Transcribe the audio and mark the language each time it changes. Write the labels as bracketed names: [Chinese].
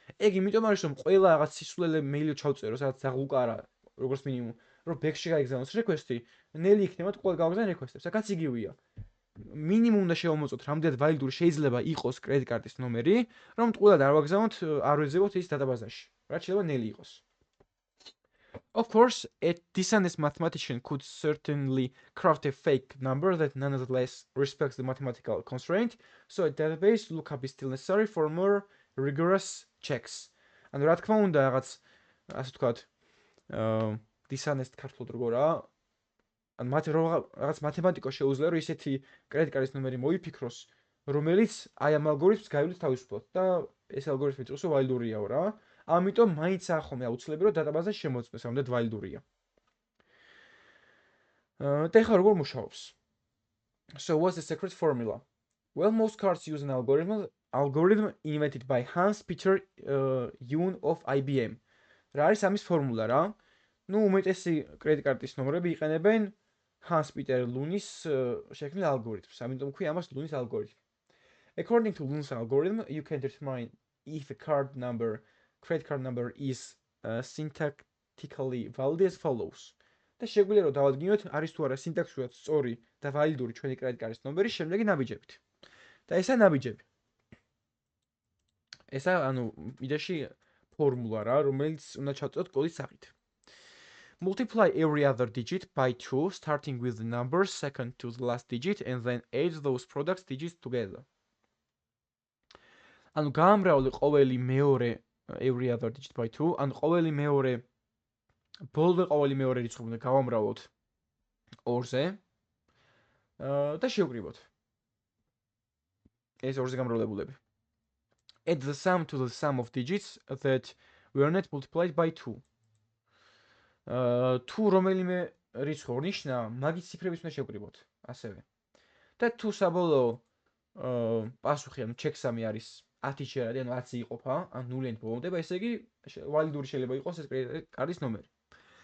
[Georgian] ეგ იმიტომ არის რომ ყველა რაღაც სისულელე მეილი ჩავწერო, სადაც ძაღლუკა არა, როგორც მინიმუმ, რომ ბექში გაიგზავნოს request-ი, ნელი იქნება თუ ყველა გავაგზავნე request-ებს. აქაც იგივეა. მინიმუმ უნდა შევამოწოთ რამდენად ვალიდური შეიძლება იყოს credit card-ის ნომერი, რომ ტყუილად არ ვაგზავნოთ, არ ვეძებოთ ის დატაბაზაში. რაც შეიძლება ნელი იყოს. [English] Of course, a dishonest mathematician could certainly craft a fake number that nonetheless respects the mathematical constraint, so a database lookup is still necessary for more rigorous checks. [Georgian] ანუ რა თქმა უნდა, რაღაც ასე ვთქვათ, dishonest ქართულად როგორა, ან რაღაც მათემატიკოს შეუძლია რომ ისეთი credit card-ის ნომერი მოიფიქროს, რომელიც აი ამ ალგორითმს გაივლით თავისუფლად და ეს ალგორითმი წესო ვალიდურიაო რა. ამიტომ მაინც ახომე აუცილებელი რომ დატაბაზაში შემოწმეს, რამდენად ვალიდურია. და ეხლა როგორ მუშაობს? [English] So what's the secret formula? Well, most cards use an algorithm invented by Hans Peter Yoon of IBM. [Georgian] რა არის ამის ფორმულა რა? ნუ უმეტესი credit card-ის ნომრები იყენებენ Hans Peter Loonis შექმნილ ალგორითმს. ამიტომ ქვია ამას Loonis algorithm. [English] According to Loonis algorithm, you can determine if a credit card number is syntactically valid as follows. [Georgian] და შეგვიძლია რომ დავადგინოთ არის თუ არა სინტაქსურად სწორი და ვალიდური ჩვენი credit card-ის ნომერი შემდეგი ნაბიჯებით. და ესა ნაბიჯები. ესა ანუ იდეაში ფორმულა რა, რომელიც უნდა ჩავწეროთ კოდის სახით. [English] Multiply every other digit by 2, starting with the number second to the last digit, and then add those product digits together. [Georgian] ანუ გაამრავლე ყოველი მეორე [English] every other digit by 2, [Georgian] ან ყოველი მეორე ბოლომდე ყოველი მეორე რიცხვი უნდა გავამრავლოთ 2-ზე და შევკრიბოთ. ეს 2-ზე გამრავლებულები. [English] Add the sum to the sum of digits that were not multiplied by 2. [Georgian] თუ რომელიმე რიცხვი ორნიშნა, მაგის ციფრების უნდა შევკრიბოთ, ასევე. და თუ საბოლოო პასუხი, ანუ ჩექსამი არის 10 შეადი, ანუ 10 იყოფა, ან 0-ით ბოლომდება, ესე იგი ვალიდური შეიძლება იყოს ეს კრედიტ კარდის ნომერი.